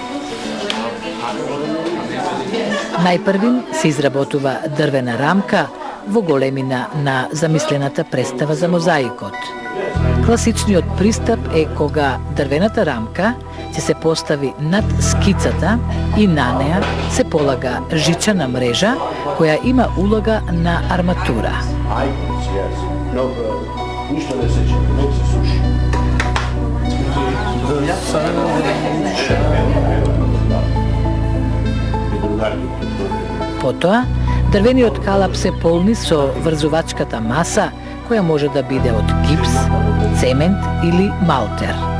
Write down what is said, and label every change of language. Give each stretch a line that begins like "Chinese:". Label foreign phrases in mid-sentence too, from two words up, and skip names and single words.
Macedonian: Најпрвин се изработува дрвена рамка во големина на замислената представа за мозаикот. Класичниот пристап е кога дрвената рамка ќе се постави над скицата и на неа се полага жичана мрежа која има улога на арматура.
English: Icons, yes. No,
Serbian: ništa ne seče, nek se suši.
Macedonian: Потоа, дрвениот калап се полни со врзувачката маса, која може да биде од гипс, цемент или малтер.